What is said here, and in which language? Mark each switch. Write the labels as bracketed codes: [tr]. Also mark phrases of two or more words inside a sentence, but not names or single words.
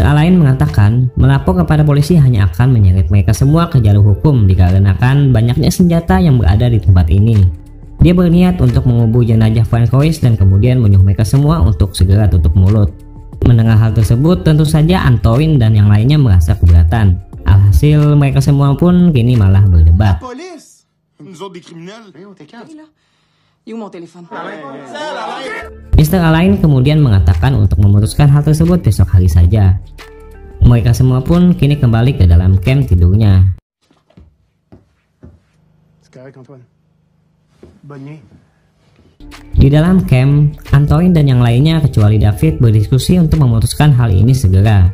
[id] Alain mengatakan melapor kepada polisi hanya akan menyeret mereka semua ke jalur hukum dikarenakan banyaknya senjata yang berada di tempat ini. Dia berniat untuk mengubur jenazah Francois dan kemudian menyuruh mereka semua untuk segera tutup mulut. Mendengar hal tersebut, tentu saja Antoine dan yang lainnya merasa keberatan. Alhasil mereka semua pun kini malah berdebat. [fr] Police! Nous autres des criminels. Il est où mon téléphone? Mr. [id] Alain kemudian mengatakan untuk memutuskan hal tersebut besok hari saja. Mereka semua pun kini kembali ke dalam camp tidurnya. Di dalam camp, Antoine dan yang lainnya kecuali David berdiskusi untuk memutuskan hal ini segera.